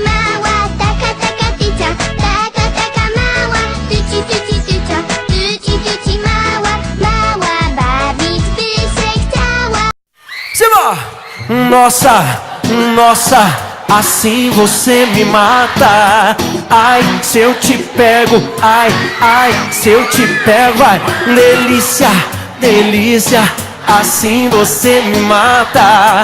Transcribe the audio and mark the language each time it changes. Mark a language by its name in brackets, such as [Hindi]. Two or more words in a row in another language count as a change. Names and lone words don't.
[Polish] mała, taka, taka tycia, taka, taka mała, tyci, tyci, tycia, tyci, tyci mała, mała, bawić by się chciała. Siema! [Portuguese] Nossa, nossa, assim você me mata. Ai, se eu te pego, ai, ai, se eu te pego, ai, delícia, delícia, assim você me mata.